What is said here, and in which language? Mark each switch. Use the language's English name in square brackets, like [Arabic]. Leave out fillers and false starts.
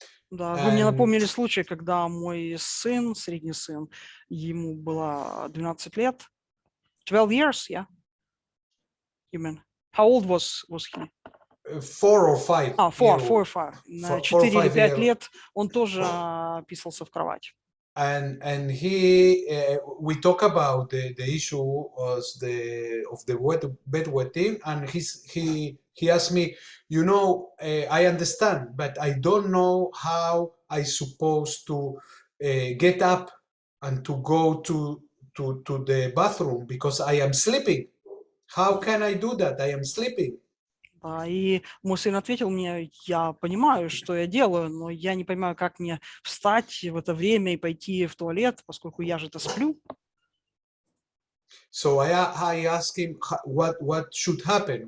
[Russian] Да, вы мне напомнили случай, когда мой сын, средний сын, ему было 12 лет, [English] 12 years, yeah? You mean? How old was he? 4 or 5. 4 or 5. [Russian] На 4 или 5 лет он тоже писался в кровать. [English] And we talk about the issue of the bedwetting, and he asked me, you know, I understand, but I don't know how I supposed to get up and to go to the bathroom because I am sleeping. How can I do that? I am sleeping. [Russian] И мой сын ответил мне, я понимаю, что я делаю, но я не понимаю, как мне встать в это время и пойти в туалет, поскольку я же-то сплю. [English] So I asked him what should happen.